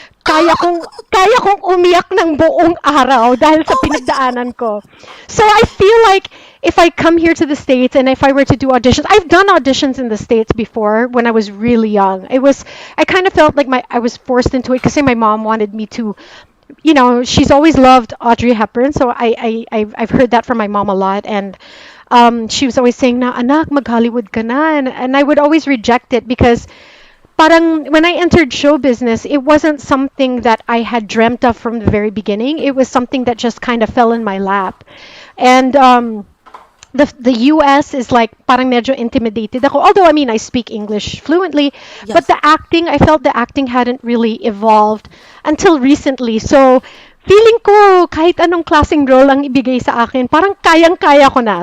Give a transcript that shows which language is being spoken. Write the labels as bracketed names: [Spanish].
[Filipino] Kaya kong umiyak ng buong araw dahil sa pinagdaanan ko. [English] So I feel like if I come here to the States and if I were to do auditions, I've done auditions in the States before when I was really young. I kind of felt like I was forced into it because my mom wanted me to, she's always loved Audrey Hepburn, so I've heard that from my mom a lot, and she was always saying, [Filipino] na anak, mag-Hollywood ka na, [English] and I would always reject it because parang when I entered show business, it wasn't something that I had dreamt of from the very beginning. It was something that just kind of fell in my lap. And the US is like [Filipino] parang medyo intimidated ako. [English] Although I mean I speak English fluently, but Yes. I felt the acting hadn't really evolved until recently. [Filipino] So feeling ko kahit anong klaseng role ang ibigay sa akin, parang kayang-kaya ko na.